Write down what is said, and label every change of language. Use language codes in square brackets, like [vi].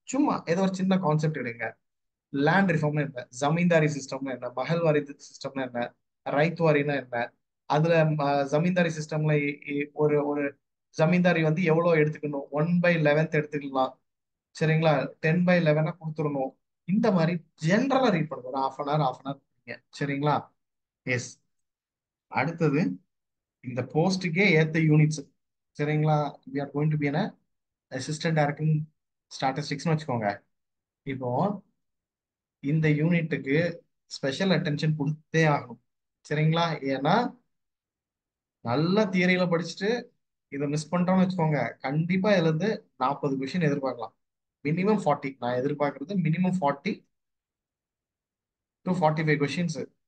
[ta] சும்மா ஏதோ ஒரு சின்ன கான்செப்ட் எடுங்க. லேண்ட் ரிஃபார்ம்னா என்ன, ஜமீன்தாரி சிஸ்டம்னா என்ன, மஹல்வாரி சிஸ்டம்னா என்ன, ரைத்வாரினா என்ன, அதுல ஜமீன்தாரி சிஸ்டம்ல ஒரு ஒரு ஜமீன்தாரி எவ்வளவு எடுத்துக்கணும், 1/11 எடுத்துக்கலாம். சரிங்களா, 10/11 கொடுத்துடணும். இந்த மாதிரி ஜென்ரலா ரீட் பண்ணுங்க, ஒரு ½ சரிங்களா. எஸ், அடுத்தது இந்த போஸ்டுக்கே ஏத்த யூனிட்ஸ். [en] சரிங்களா, we are going to be an assistant director in [ta] ஸ்டாட்டிஸ்டிக்ஸ்னு வச்சுக்கோங்க. இப்போ இந்த யூனிட்டுக்கு ஸ்பெஷல் அட்டென்ஷன் கொடுத்தே ஆகணும். சரிங்களா, ஏன்னா நல்ல தியரியில படிச்சுட்டு இதை மிஸ் பண்ணிட்டோம்னு வச்சுக்கோங்க, கண்டிப்பா இதுல இருந்து 40 கொஸ்டின் எதிர்பார்க்கலாம். மினிமம் 40, நான் எதிர்பார்க்கறது மினிமம் 40 to 45 கொஸ்டின்ஸ்.